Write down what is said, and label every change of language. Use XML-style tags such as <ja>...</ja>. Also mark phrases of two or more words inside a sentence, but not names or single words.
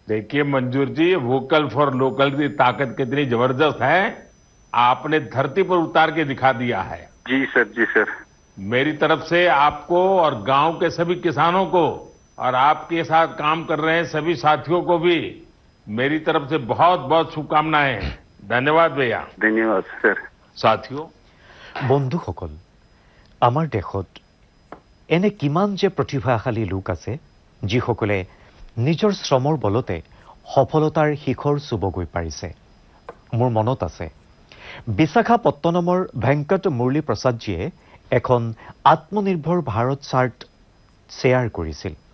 <hi>देखिए मंजूर जी,</hi> <en>vocal for local</en> <hi>की ताकत कितनी जबरदस्त है, आपने धरती पर उतार के दिखा दिया है। जी सर, जी सर। मेरी तरफ से आपको और गांव के सभी किसानों को और आपके साथ काम कर रहे हैं सभी साथियों को भी मेरी तरफ से बहुत बहुत शुभकामनाएं। धन्यवाद भैया। धन्यवाद सर। साथियों,</hi> <as>বন্ধুসকল, আমাৰ দেশত এনে কিমান যে প্ৰতিভাশালী লোক আছে যিসকলে নিজৰ শ্ৰমৰ বলতে সফলতাৰ শিখৰ চুবগৈ পাৰিছে। মোৰ মনত আছে বিশাখাপট্টনমৰ ভেংকট মুৰলী প্ৰসাদজীয়ে এখন আত্মনিৰ্ভৰ ভাৰত</as> <en>chart share</en> <as>কৰিছিল।</as>